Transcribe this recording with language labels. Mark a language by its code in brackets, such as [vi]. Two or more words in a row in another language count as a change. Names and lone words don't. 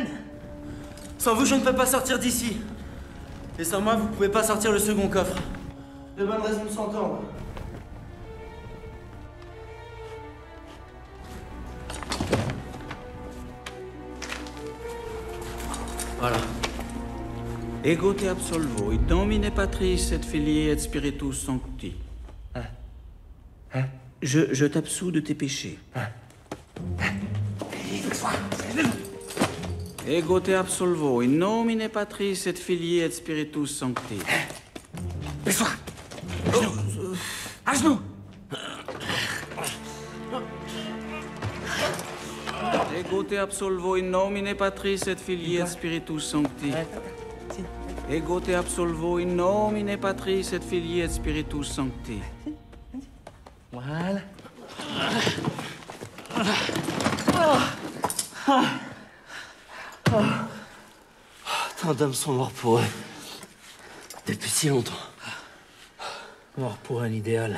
[fr] Sans vous, je ne peux pas sortir d'ici. Et sans moi, vous pouvez pas sortir le second coffre. De bonnes raisons de s'entendre. Voilà. [la] Ego te absolvo, in nomine Patris et Filii et Spiritus Sancti. [fr] Je t'absous de tes péchés. [la] Ego te absolvo, in nomine Patris et Filii et Spiritus Sancti. [fr] Baisse-toi. À genoux. [la] Ego te absolvo, in nomine Patris et Filii et Spiritus Sancti. Ego te absolvo, in nomine Patris et Filii et Spiritus Sancti. [fr] Voilà. Tant d'hommes sont morts pour eux. Depuis si longtemps. Mort pour un idéal.